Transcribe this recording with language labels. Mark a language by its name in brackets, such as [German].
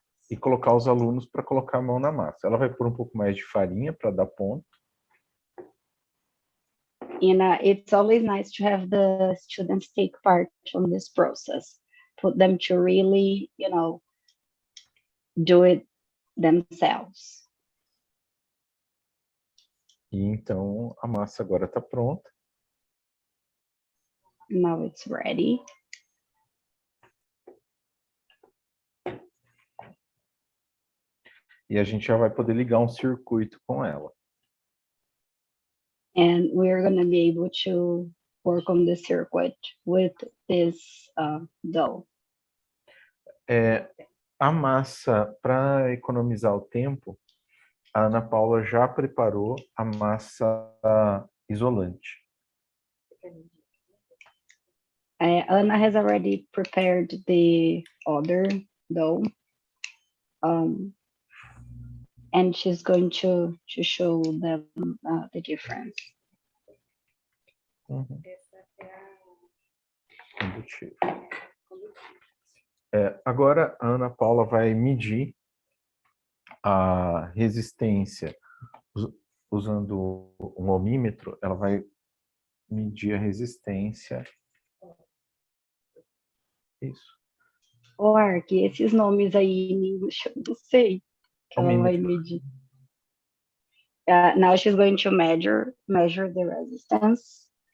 [Portuguese] E colocar os alunos para colocar a mão na massa. Ela vai pôr um pouco mais de farinha para dar ponto. [English] And it's always nice to have the students take part on this process, put them to really, do it themselves. [Portuguese] E então a massa agora está pronta. [English] Now it's ready. [Portuguese] E a gente já vai poder ligar um circuito com ela. [English] And we're going to be able to work on the circuit with this dough. [Portuguese] A massa, para economizar o tempo, a Ana Paula já preparou a massa isolante. [English] Anna has already prepared the other dough. And she's going to show them the difference. [Portuguese] Agora a Ana Paula vai medir a resistência usando um ohmímetro. Ela vai medir a resistência. Isso. O Ark, esses nomes aí em inglês, eu não sei. Ela vai medir. [English] Now she's going to measure the resistance.